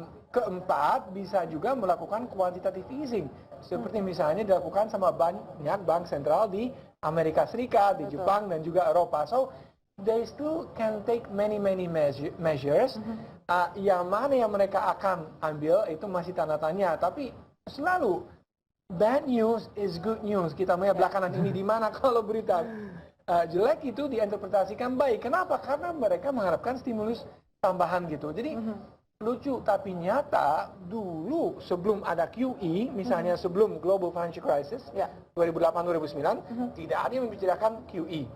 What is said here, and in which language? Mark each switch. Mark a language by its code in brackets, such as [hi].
[id] Keempat, bisa juga melakukan quantitative easing. Seperti misalnya dilakukan sama banyak bank sentral di Amerika Serikat, di Jepang, dan juga Eropa. [en] So, they still can take many measures. [id] Yang mana yang mereka akan ambil itu masih tanda tanya. Tapi selalu, [en] bad news is good news. [id] Kita melihat belakangan ini di mana kalau berita jelek itu diinterpretasikan baik. Kenapa? Karena mereka mengharapkan stimulus tambahan gitu. Jadi lucu tapi nyata, dulu sebelum ada QE, misalnya sebelum Global Financial Crisis 2008-2009, tidak ada yang membicarakan QE.